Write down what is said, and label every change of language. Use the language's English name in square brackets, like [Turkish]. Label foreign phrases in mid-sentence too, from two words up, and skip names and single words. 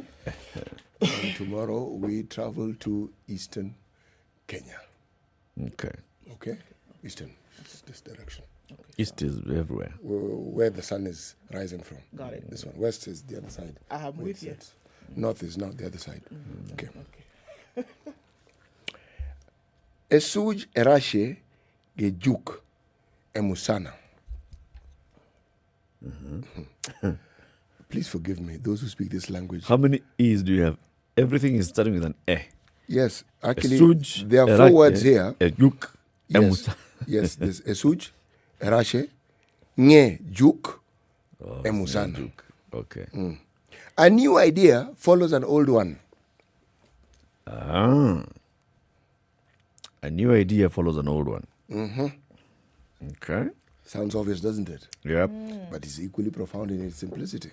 [English] And tomorrow we travel to Eastern Kenya. Okay. Okay? Eastern. It's this direction. Okay, East is everywhere. Where the sun is rising from. Got it. This one. West is the other side. I'm with you. North is not the other side. Okay. [Masai] Esuj erashe gejuk emusana. [English] Please forgive me, those who speak this language. How many E's do you have? Everything is starting with an E. Yes, actually, Esuj, there are four words here. Ejuk, Yes, yes, there's [Masai] esuj, erashe, nye, juk, emusana. [English] Okay. A new idea follows an old one. A new idea follows an old one. Okay. Sounds obvious, doesn't it? Yep. But it's equally profound in its simplicity.